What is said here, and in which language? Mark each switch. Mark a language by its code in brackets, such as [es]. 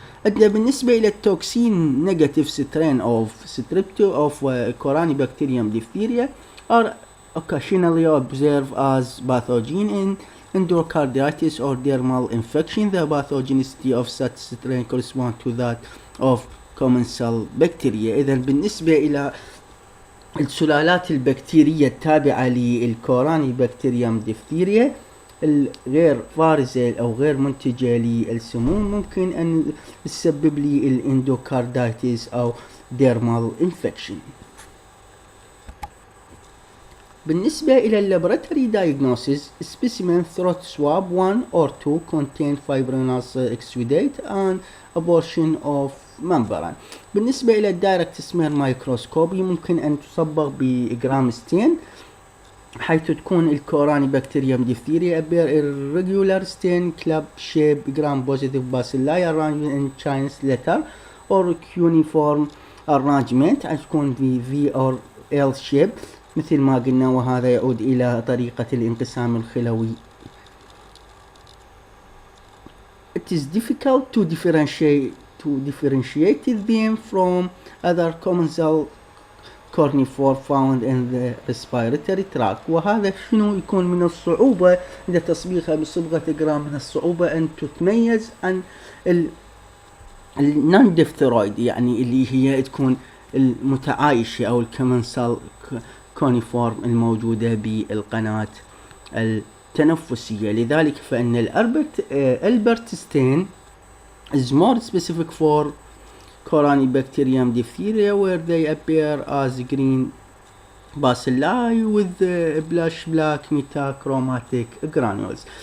[ar] عندنا بالنسبة إلى التوكسين [en] negative strain of strepto of Corynebacterium diphtheria are occasionally observed as pathogen in endocarditis or dermal infection. The pathogenicity of such strain corresponds to that of commensal bacteria. [ar] إذا بالنسبة إلى السلالات البكتيرية التابعة للكورانيبكتيريوم ديفثيريا الغير فارزة أو غير منتجة للسموم ممكن أن تسبب لي الاندوكاردايتس أو ديرمال انفكشن. بالنسبة إلى اللابراتوري [en] diagnosis, specimen throat swab 1 or 2 contain fibrinous exudate and a portion of membrane. [ar] بالنسبة إلى الدايركت سمير مايكروسكوبي ممكن أن تصبغ بجرام ستين حيث تكون الكوراني بكتيريوم ديفثيريا [en] appear irregular stain club shape gram positive bacilli arrangement in Chinese letter or cuneiform arrangement [ar] تكون [en] V or L shape [ar] مثل ما قلنا وهذا يعود إلى طريقة الانقسام الخلوي. [en] It is difficult to differentiate them from other commensal carnivore found in the respiratory tract. [ar] وهذا شنو يكون من الصعوبة إذا تصبيغها بصبغة جرام من الصعوبة أن تتميز عن النون ديفثيرويد يعني اللي هي تكون المتعايشة أو الكومنسال كونيفورم الموجودة بالقناة التنفسية. لذلك فإن الألبرت ستين [en] is more specific for Corynebacterium diphtheria, where they appear as green bacilli with blush black metachromatic granules.